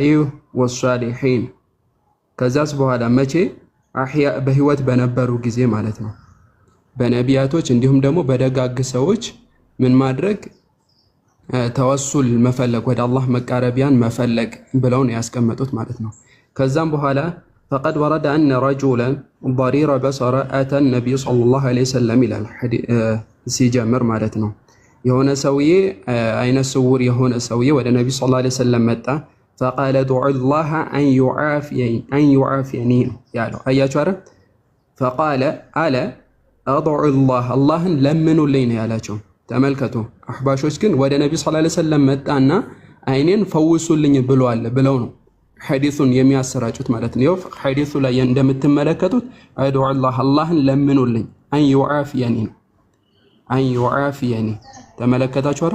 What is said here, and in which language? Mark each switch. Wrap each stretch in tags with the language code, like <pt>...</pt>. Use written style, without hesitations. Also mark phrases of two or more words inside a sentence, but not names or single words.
<am>ወሷሊሒን። ከዛስ በኋላ መቼ አህያ በህይወት በነበሩ ጊዜ ማለት ነው በነቢያቶች እንዲሁም ደግሞ በደጋግ ሰዎች ምን ማድረግ ተወሱል መፈለግ፣ ወደ አላህ መቃረቢያን መፈለግ ብለው ነው ያስቀመጡት ማለት ነው። ከዛም በኋላ</am> <ar>فقد ورد أن رجلا ضرير بصر أتى النبي صلى الله عليه وسلم إلى</ar> <am>ሲጀምር ማለት ነው የሆነ ሰውዬ አይነ ስውር የሆነ ሰውዬ ወደ ነብዩ</am> <ar>صلى الله عليه وسلم</ar> <am>መጣ።</am> <ar>فقال ادعوا الله أن يعافيني</ar> <am>ያለው አያችሁ አይደል?</am> <ar>فقال ألا أدعو الله</ar> <am>አላህን ለምኑልኝ ነው ያላቸው። ተመልከቱ። አህባሾች ግን ወደ ነብዩ</am> <ar>صلى الله عليه وسلم</ar> <am>መጣና አይኔን ፈውሱልኝ ብለው ነው ሐዲሱን የሚያሰራጩት ማለት ነው። ሐዲሱ ላይ እንደምትመለከቱት አድዑ አላህን ለምኑልኝ</am> <ar>أن يعافيني أن يعافيني</ar> <am>ተመለከታችሁ አይደል?</am>